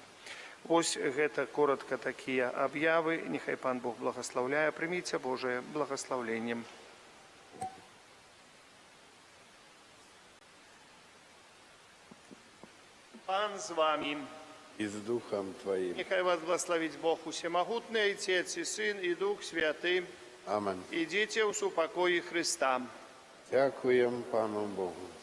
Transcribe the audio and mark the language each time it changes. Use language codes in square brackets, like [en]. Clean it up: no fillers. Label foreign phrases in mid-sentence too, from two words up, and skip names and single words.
[be] Вось гэта коротка такія аб'явы. Няхай пан Бог благаслаўляе. Прыміце Божае благаслаўленне. Пан з вамі. [uk] І з Духом Твоїм. Нехай вас благословить Бог усемогутний, Отець і Син, і Дух Святий. Амен. Ідіть у супокої Христа. Дякуємо Пану Богу.